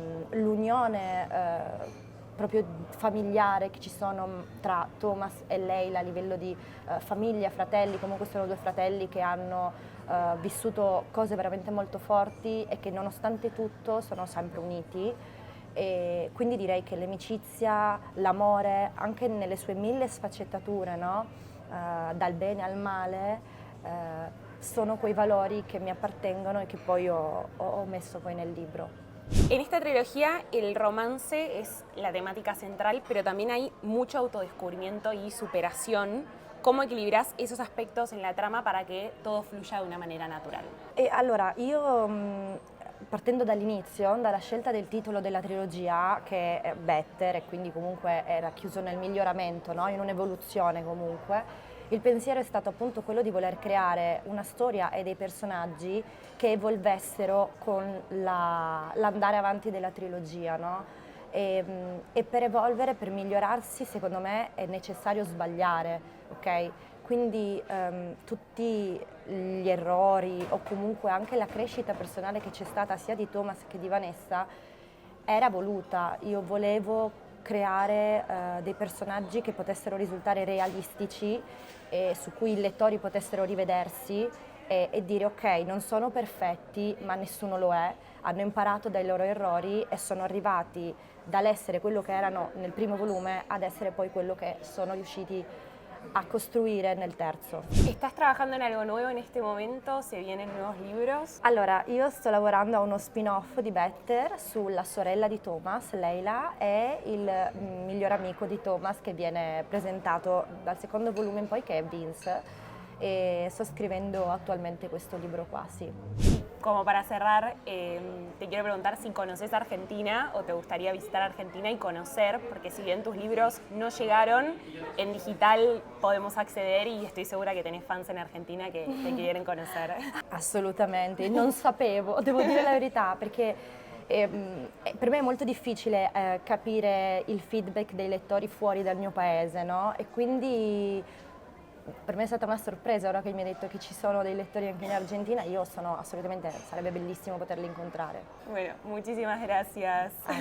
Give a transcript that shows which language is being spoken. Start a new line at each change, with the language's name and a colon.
Italian: l'unione proprio familiare che ci sono tra Thomas e Leila a livello di famiglia, fratelli, comunque sono due fratelli che hanno vissuto cose veramente molto forti e che nonostante tutto sono sempre uniti, e quindi direi che l'amicizia, l'amore, anche nelle sue mille sfaccettature, no? Dal bene al male, sono quei valori che mi appartengono e che poi ho messo poi nel libro.
Spanish: En esta trilogía el romance es la temática central, pero también hay mucho autodescubrimiento y superación. ¿Cómo equilibras esos aspectos en la trama para que todo fluya de una manera natural?
Italian: E allora, io partendo dall'inizio, dalla scelta del titolo della trilogia, che è Better, e quindi comunque era chiuso nel miglioramento, no? In un'evoluzione comunque, il pensiero è stato appunto quello di voler creare una storia e dei personaggi che evolvessero con l'andare avanti della trilogia, no? E per evolvere, per migliorarsi, secondo me è necessario sbagliare, ok? Quindi tutti gli errori o comunque anche la crescita personale che c'è stata sia di Thomas che di Vanessa era voluta. Io volevo creare dei personaggi che potessero risultare realistici e su cui i lettori potessero rivedersi e dire ok, non sono perfetti, ma nessuno lo è, hanno imparato dai loro errori e sono arrivati dall'essere quello che erano nel primo volume ad essere poi quello che sono riusciti a costruire nel terzo.
Spanish: ¿Estás trabajando en algo nuevo en este momento? ¿Se vienen nuevos libros?
Italian: Allora, io sto lavorando a uno spin-off di Better sulla sorella di Thomas, Leila, e il miglior amico di Thomas che viene presentato dal secondo volume in poi, che è Vince, e sto scrivendo attualmente questo libro qua, sì.
Spanish: Como para cerrar, te quiero preguntar si conoces Argentina o te gustaría visitar Argentina y conocer, porque si bien tus libros no llegaron, en digital podemos acceder y estoy segura que tenés fans en Argentina que te quieren conocer.
Italian: Assolutamente, non sapevo, devo dire la verità, perché per me è molto difficile capire il feedback dei lettori fuori dal mio paese, no? E quindi per me è stata una sorpresa ora che mi hai detto che ci sono dei lettori anche in Argentina. Io sono assolutamente, sarebbe bellissimo poterli incontrare.
Spanish: Bueno, muchísimas gracias.